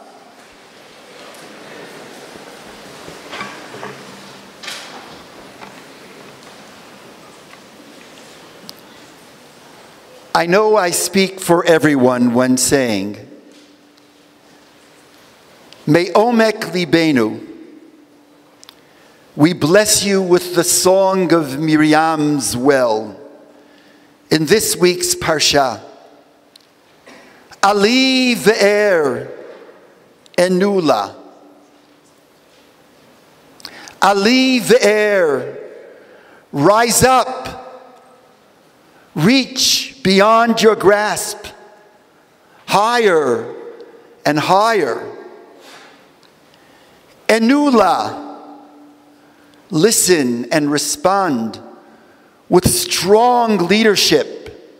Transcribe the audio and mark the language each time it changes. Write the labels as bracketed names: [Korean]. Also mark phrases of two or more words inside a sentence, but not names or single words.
[English] I know I speak for everyone when saying, [Hebrew] מעומק ליבנו, [English] we bless you with the song of Miriam's well in this week's Parsha. [Hebrew] עלי באר ענו לה. עלי באר, [English] rise up, reach beyond your grasp, higher and higher. Enula, listen and respond with strong leadership,